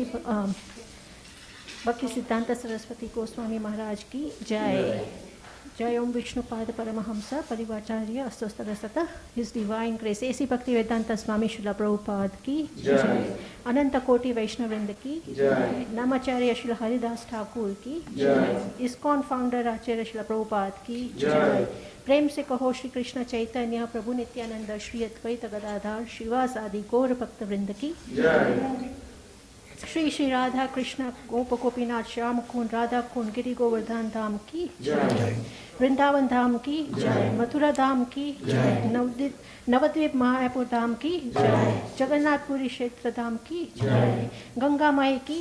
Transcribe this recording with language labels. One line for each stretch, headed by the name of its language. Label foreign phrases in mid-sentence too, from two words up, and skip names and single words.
Hindi: भक्ति सिद्धांत सरस्वती गोस्वामी महाराज की जय. जयॐ विष्णुपाद परमहंस परिवाचार्य अस्तु सरसत
English: His Divine Grace
Hindi: A.C. भक्ति वेदांत स्वामी श्रील प्रभुपाद की जय। अनंत कोटि वैष्णववृंद की जय. नामाचार्य श्रील हरिदास ठाकुर की जय. इस्कॉन फाउंडर आचार्य श्रील प्रभुपाद की जय. प्रेम से कहो श्री कृष्ण चैतन्य प्रभु नित्यानंद श्री अद्वैत गदाधर श्रीवास आदि गौर भक्त वृंद की श्री श्री राधा कृष्ण गोप गोपीनाथ श्याम कुंड राधा कुंड गिरि गोवर्धन धाम की जय वृंदावन धाम की जय मथुरा धाम की जय नवद्वीप मायापुर धाम की जय जगन्नाथपुरी क्षेत्र धाम की जय गंगा माई की